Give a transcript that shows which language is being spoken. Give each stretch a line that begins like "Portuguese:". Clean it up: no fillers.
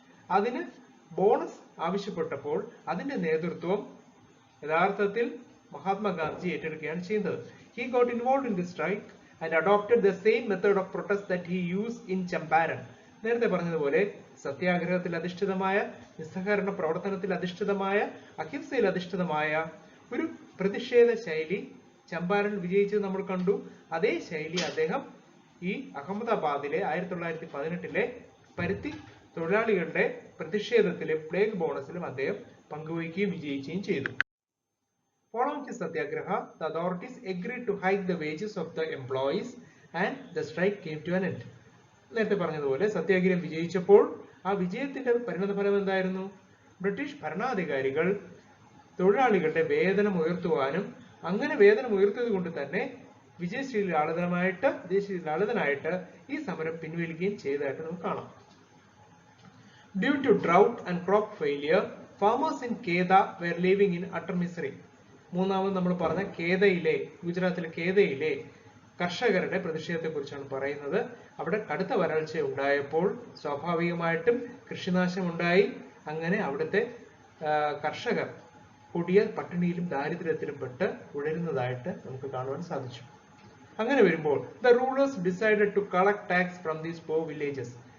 Malayalam: അതിന് ബോണസ് ആവശ്യപ്പെട്ടപ്പോൾ അതിന്റെ നേതൃത്വം യഥാർത്ഥത്തിൽ മഹാത്മാഗാന്ധി ഏറ്റെടുക്കുകയാണ് ചെയ്യുന്നത്.
English: He got involved in the strike and adopted the same method of protest that he used in Champaran.
Malayalam: നേരത്തെ പറഞ്ഞതുപോലെ സത്യാഗ്രഹത്തിൽ അധിഷ്ഠിതമായ, നിസ്സഹകരണ പ്രവർത്തനത്തിൽ അധിഷ്ഠിതമായ, അഹിംസയിൽ അധിഷ്ഠിതമായ ഒരു പ്രതിഷേധ ശൈലി ചമ്പാരനിൽ വിജയിച്ചത് നമ്മൾ കണ്ടു. അതേ ശൈലി അദ്ദേഹം ഈ അഹമ്മദാബാദിലെ 1918 പരുത്തി തൊഴിലാളികളുടെ പ്രതിഷേധത്തിലെ പ്ലേഗ് ബോണസിലും അദ്ദേഹം പങ്കുവയ്ക്കുകയും വിജയിക്കുകയും ചെയ്തു.
English: Following his satyagraha, the authorities agreed to hike the wages of the employees and the strike came to an end.
Malayalam: നേരത്തെ പറഞ്ഞതുപോലെ സത്യാഗ്രഹം വിജയിച്ചപ്പോൾ ആ വിജയത്തിന്റെ പരിണതഫലം എന്തായിരുന്നു? ബ്രിട്ടീഷ് ഭരണാധികാരികൾ തൊഴിലാളികളുടെ വേതനം ഉയർത്തുവാനും അങ്ങനെ വേതനം ഉയർത്തിയത് കൊണ്ട് തന്നെ വിജയശ്രീലാളിതനായിട്ട് ഈ സമരം പിൻവലിക്കുകയും ചെയ്തതായിട്ട് നമുക്ക് കാണാം.
English: Due to drought and crop failure, farmers in Kedah were living in utter misery.
Malayalam: മൂന്നാമത് നമ്മൾ പറഞ്ഞ ഗുജറാത്തിലെ കേദയിലെ കർഷകരുടെ പ്രതിഷേധത്തെ കുറിച്ചാണ് പറയുന്നത്. അവിടെ കടുത്ത വരൾച്ച ഉണ്ടായപ്പോൾ സ്വാഭാവികമായിട്ടും കൃഷിനാശം ഉണ്ടായി. അങ്ങനെ അവിടുത്തെ കർഷകർ കൊടിയ പട്ടിണിയിലും ദാരിദ്ര്യത്തിലും പെട്ട് ഉഴരുന്നതായിട്ട് നമുക്ക് കാണുവാൻ സാധിച്ചു. അങ്ങനെ വരുമ്പോൾ
English: the rulers decided to collect tax from these poor villages.